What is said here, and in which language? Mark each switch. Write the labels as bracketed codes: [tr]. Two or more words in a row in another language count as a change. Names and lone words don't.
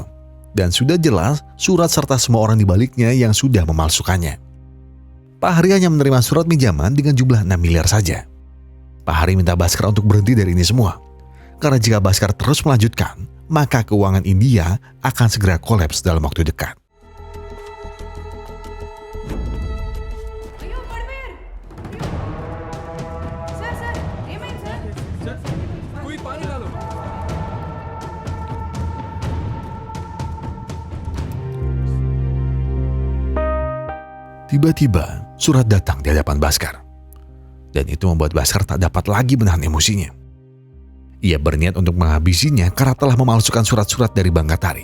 [id] Dan sudah jelas surat serta semua orang di baliknya yang sudah memalsukannya. Pak Hari hanya menerima surat pinjaman dengan jumlah 6 miliar saja. Pak Hari minta Bhaskar untuk berhenti dari ini semua. Karena jika Bhaskar terus melanjutkan, maka keuangan India akan segera kolaps dalam waktu dekat. [te] అయ్యో పడిపోయారు. సార్ ఏమైంది సార్? [hi] कोई पानी ला लो. [id] Tiba-tiba surat datang di hadapan Bhaskar. Dan itu membuat Bhaskar tak dapat lagi menahan emosinya. Ia berniat untuk menghabisinya karena telah memalsukan surat-surat dari Bank Qatari.